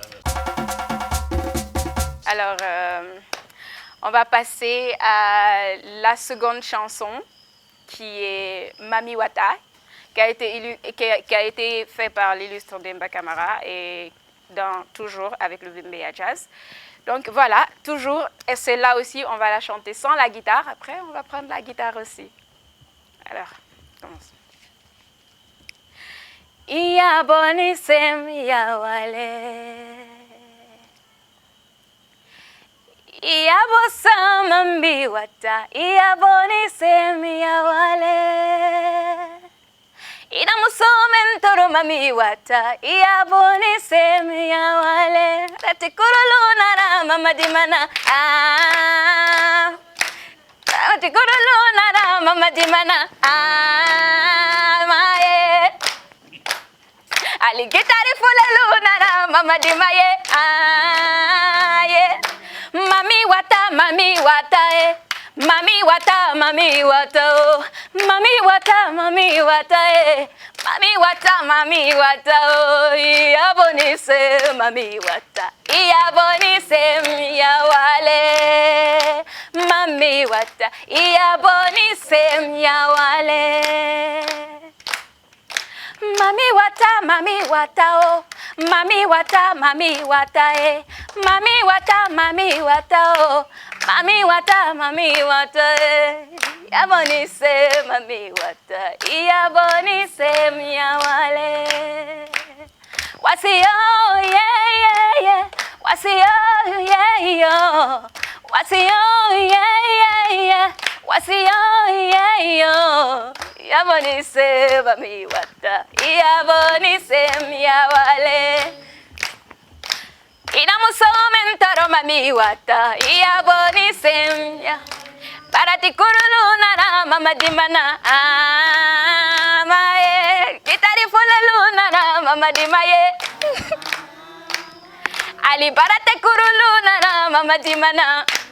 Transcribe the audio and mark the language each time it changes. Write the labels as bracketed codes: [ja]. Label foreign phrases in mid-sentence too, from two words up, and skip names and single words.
[fr] Alors, on va passer à la seconde chanson qui est Mami Wata, qui a été fait par l'illustre Demba Camara et toujours avec le Bembeya Jazz. Donc voilà, toujours, et celle-là aussi, on va la chanter sans la guitare. Après, on va prendre la guitare aussi. Alors, commence. [man] Iya boni sem ya wale, iya bosa mambi wata, iya boni sem ya wale. Ina musomen toro mami wata, iya boni sem ya wale. Rati kurulu nara mama dimana, rati kurulu nara mama dimana, mae. Aligitari fulelu nara mama dimaye, mami wata, mami wata, mami wata, mami wata, oh. Mami wata, mami wata, mami wata, mami wata, oh. Iya boni se, mami wata, iya boni se, ya wale. Mami wata, iya boni se, ya wale. Mami wata, oh. Mami wata, mami wata, mami wata, mami wata, oh. Mami wata, ya boni se, mami wata, ya boni se, ya wale. Wasiyo, yeah, yeah, yeah. Wasiyo, yeah, yo. Wasiyo, yeah, yeah, yeah. Wasiyo, yeah, yo. Ya boni se, mami wata, ya boni se, ya wale. Ina musomen toro mami wata, iya boni semya. Parati kurulu nara mama dimana, mae. Gitari fulelu nara mama dimaye. Ali barate kurulu nara mama dimana.